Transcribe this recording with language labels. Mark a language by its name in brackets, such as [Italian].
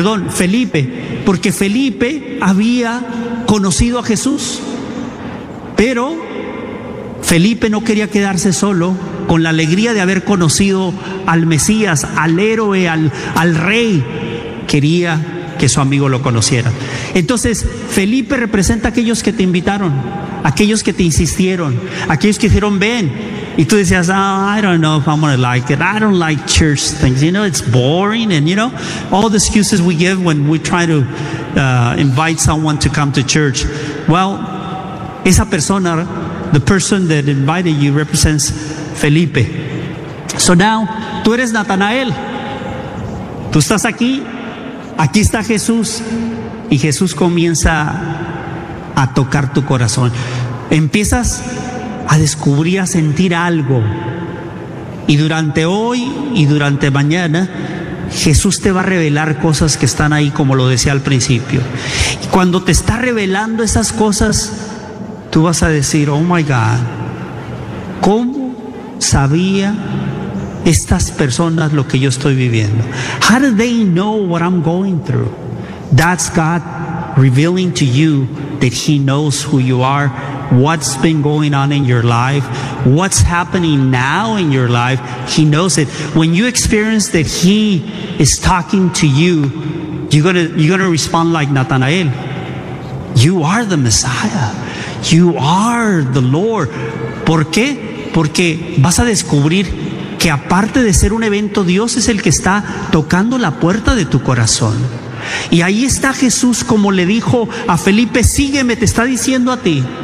[Spanish] Felipe, porque Felipe había conocido a Jesús, pero Felipe no quería quedarse solo con la alegría de haber conocido al Mesías, al héroe, al rey. Quería que su amigo lo conociera. Entonces, Felipe representa a aquellos que te invitaron, aquellos que te insistieron, aquellos que dijeron ven, y tú decías, [English] oh, I don't know if I'm gonna like it, I don't like church things, you know, it's boring, and you know all the excuses we give when we try to invite someone to come to church. Well, [Spanish] esa persona, [English] the person that invited you, represents Felipe. So now [Spanish] tú eres Natanael, tú estás aquí, aquí está Jesús, y Jesús comienza a tocar tu corazón. Empiezas a descubrir, a sentir algo, y durante hoy y durante mañana Jesús te va a revelar cosas que están ahí, como lo decía al principio. Y cuando te está revelando esas cosas, tú vas a decir, [English] oh my God, [Spanish] ¿cómo sabía estas personas lo que yo estoy viviendo? [English] How do they know what I'm going through? That's God revealing to you that He knows who you are, what's been going on in your life, what's happening now in your life. He knows it. When you experience that He is talking to you, you're gonna respond like Natanael. You are the Messiah. You are the Lord. [Spanish] ¿Por qué? Porque vas a descubrir que aparte de ser un evento, Dios es el que está tocando la puerta de tu corazón. Y ahí está Jesús, como le dijo a Felipe, sígueme, te está diciendo a ti.